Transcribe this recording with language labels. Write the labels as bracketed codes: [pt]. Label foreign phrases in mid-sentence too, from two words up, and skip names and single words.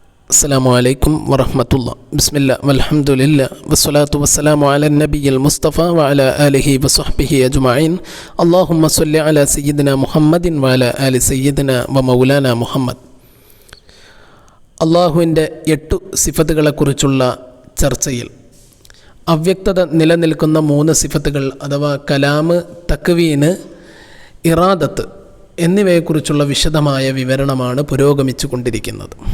[ar] السلام عليكم ورحمة الله. بسم الله والحمد لله والصلاة والسلام على النبي المصطفى وعلى آله وصحبه أجمعين. اللهم صل على سيدنا محمد وعلى آل سيدنا ومولانا محمد. [ml] അള്ളാഹുവിൻ്റെ 8 സിഫത്തുകളെക്കുറിച്ചുള്ള ചർച്ചയിൽ അവ്യക്തത നിലനിൽക്കുന്ന 3 സിഫത്തുകൾ അഥവാ കലാമ്, തക്വീന്, ഇറാദത്ത് എന്നിവയെക്കുറിച്ചുള്ള വിശദമായ വിവരണമാണ് പുരോഗമിച്ചു കൊണ്ടിരിക്കുന്നത്.